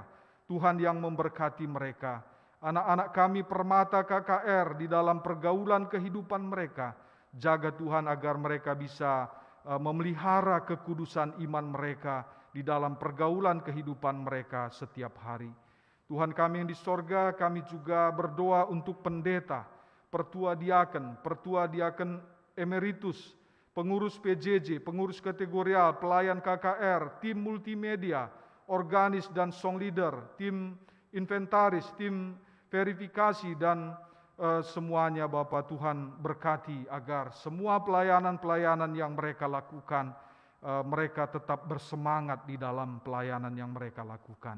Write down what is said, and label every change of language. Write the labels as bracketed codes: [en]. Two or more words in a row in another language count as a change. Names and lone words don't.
[id] Tuhan yang memberkati mereka. Anak-anak kami Permata KKR di dalam pergaulan kehidupan mereka, jaga Tuhan agar mereka bisa memelihara kekudusan iman mereka di dalam pergaulan kehidupan mereka setiap hari. Tuhan kami yang di sorga, kami juga berdoa untuk pendeta, pertua diaken emeritus, pengurus PJJ, pengurus kategorial, pelayan KKR, tim multimedia, organis dan [en] song leader, [id] tim inventaris, tim verifikasi, dan semuanya Bapak Tuhan berkati agar semua pelayanan-pelayanan yang mereka lakukan, mereka tetap bersemangat di dalam pelayanan yang mereka lakukan.